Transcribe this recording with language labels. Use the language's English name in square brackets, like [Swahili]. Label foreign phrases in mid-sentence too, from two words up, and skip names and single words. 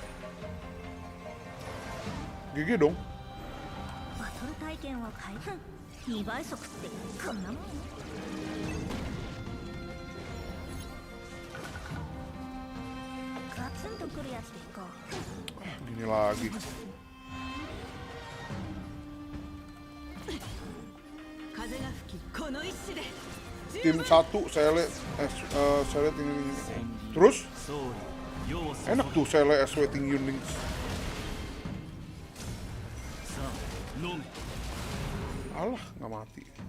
[Indonesian] GG dong. [Japanese] 2倍速ってこんなもん。ガツンとくるやつでいこう。 [Indonesian] Gini lagi. Tim 1 saya lihat tinggi. Terus enak tuh saya lihat SW tinggi Unix. Alah, nggak mati.